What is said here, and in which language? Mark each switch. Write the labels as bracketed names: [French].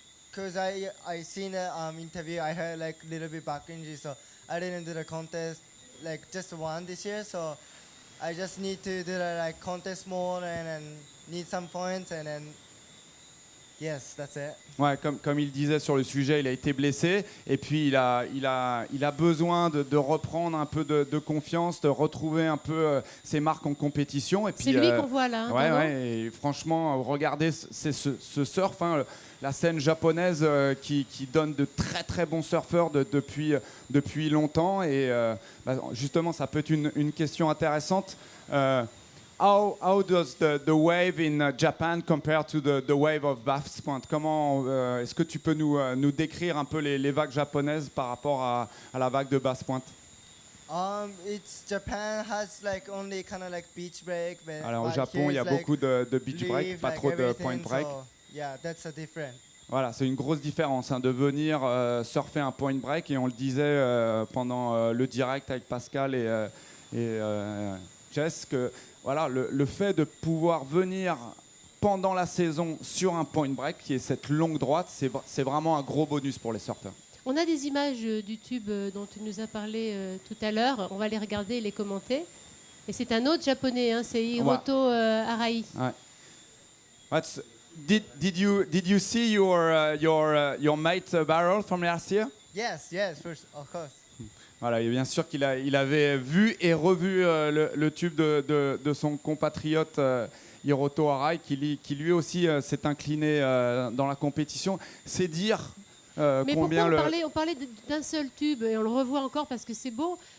[English] Because I seen an interview, I heard like a little bit back injury, so I didn't do the contest, like just one this year, so I just need to do the like contest more and then need some points and then Yes, that's it. [French] Ouais, comme il disait sur le sujet, il a été blessé et puis il a besoin de reprendre un peu de confiance, de retrouver un peu ses marques en compétition. C'est lui qu'on voit là. Ouais, et franchement, regardez ce surf, hein, la scène japonaise qui donne de très très bons surfeurs depuis longtemps. Et justement, ça peut être une question intéressante. [English] How does the wave in Japan compare to the wave of Bass Point? [French] Comment est-ce que tu peux nous décrire un peu les vagues japonaises par rapport à la vague de Bass Point? [English] It's Japan has like only kind of like beach break. [French] Alors au Japon, il y a beaucoup de beach break, pas trop de point break. [English] So, yeah, that's a different. [French] Voilà, c'est une grosse différence de venir surfer un point break, et on le disait pendant le direct avec Pascal et Jess, que voilà, le fait de pouvoir venir pendant la saison sur un point break, qui est cette longue droite, c'est vraiment un gros bonus pour les surfeurs. On a des images du tube dont tu nous as parlé tout à l'heure. On va les regarder et les commenter. Et c'est un autre japonais, hein, c'est Hiroto Arai. Ouais. [English] Did you see your mate barrel from last year? Yes, first, of course. [French] Voilà, et bien sûr qu'il avait vu et revu le tube de son compatriote Hiroto Arai, qui lui aussi s'est incliné dans la compétition. C'est dire mais combien pourquoi on parlait d'un seul tube, et on le revoit encore parce que c'est beau.